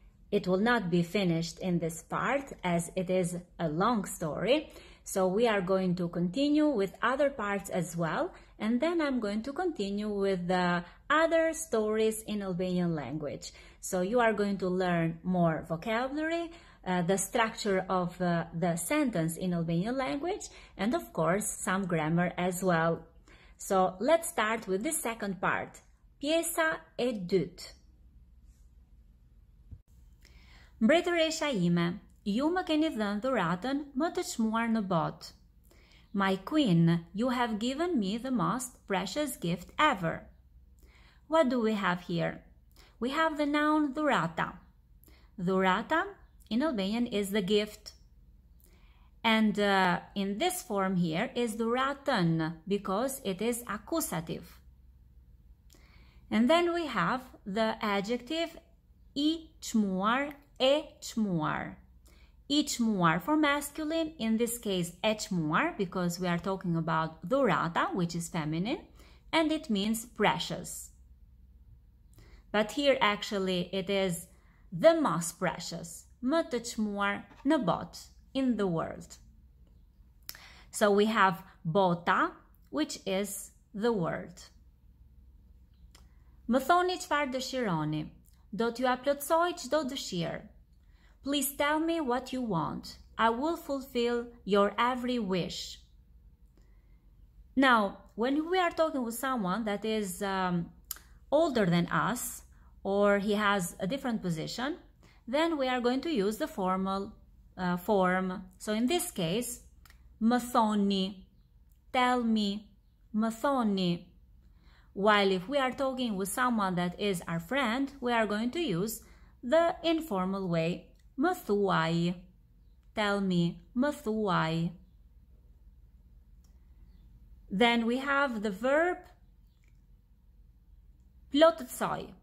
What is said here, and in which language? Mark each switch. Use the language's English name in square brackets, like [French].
[English] It will not be finished in this part as it is a long story, so we are going to continue with other parts as well, and then I'm going to continue with the other stories in Albanian language. So you are going to learn more vocabulary, the structure of the sentence in Albanian language, and of course some grammar as well. So let's start with the second part. [Albanian] Pjesa e dytë. Mbretëresha ime, ju më keni dhënë dhuratën më të çmuar në botë. [English] My queen, you have given me the most precious gift ever. What do we have here? We have the noun dhurata. Dhurata in Albanian is the gift. And in this form here is dhuratën because it is accusative. And then we have the adjective I çmuar, e çmuar. I çmuar for masculine, in this case e çmuar, because we are talking about dhurata, which is feminine, and it means precious. But here actually it is the most precious, [Albanian] më të çmuar në botë, [English] in the world. So we have bota, which is the word. [Albanian] Më thoni çfarë dëshironi, do t'ju aplotësoj çdo dëshirë. [English] Please tell me what you want. I will fulfill your every wish. Now, when we are talking with someone that is older than us, or he has a different position, then we are going to use the formal form. So in this case, [Albanian] më thoni, [English] tell me, më thoni. While if we are talking with someone that is our friend, we are going to use the informal way, [Albanian] më thuaj, [English] tell me, më thuaj. Then we have the verb plotësoj.